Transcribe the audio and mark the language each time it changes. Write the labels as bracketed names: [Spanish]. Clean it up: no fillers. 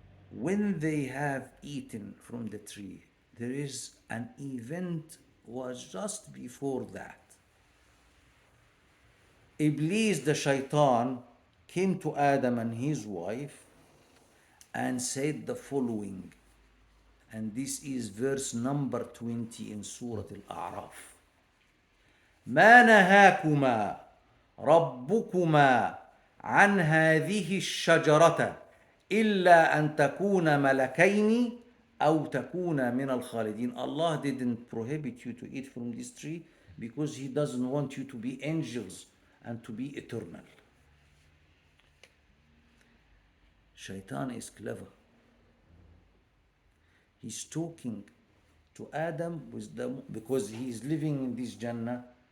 [English] When they have eaten from the tree, there is an event was just before that. Iblis, the Shaytan, came to Adam and his wife and said the following, and this is verse number 20 in Surah Al-A'raf. [Arabic] ما نهاكما ربكما عن هذه الشجرة إلا أن تكونا ملكين أو تكونا من الخالدين. [English] Allah didn't prohibit you to eat from this tree because He doesn't want you to be angels and to be eternal. Shaitan is clever. He's talking to Adam because he is living in this Jannah.